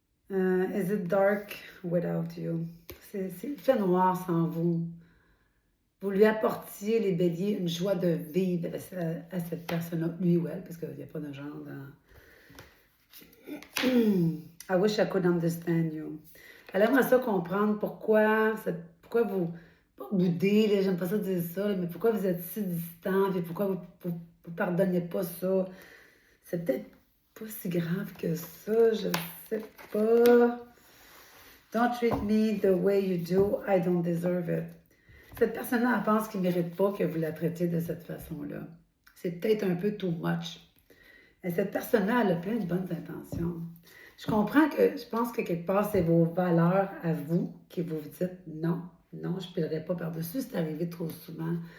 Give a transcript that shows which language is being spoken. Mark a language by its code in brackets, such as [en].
[en] Is it dark without you? [fr] Il fait noir sans vous. Vous lui apportiez, les béliers, une joie de vivre à cette personne-là, lui ou elle, parce qu'il n'y a pas de genre dans... [en] I wish I could understand you. [fr] Elle aimerait ça comprendre pourquoi vous, pas boudez, j'aime pas ça dire ça, mais pourquoi vous êtes si distant, et pourquoi vous pardonnez pas ça. C'est peut-être pas si grave que ça, je sais pas. [en] Don't treat me the way you do, I don't deserve it. [fr] Cette personne-là, elle pense qu'il ne mérite pas que vous la traitiez de cette façon-là. C'est peut-être un peu too much. Et cette personne-là, elle a plein de bonnes intentions. Je pense que quelque part, c'est vos valeurs à vous qui vous dites non, non, je ne pleurerai pas par-dessus, c'est arrivé trop souvent.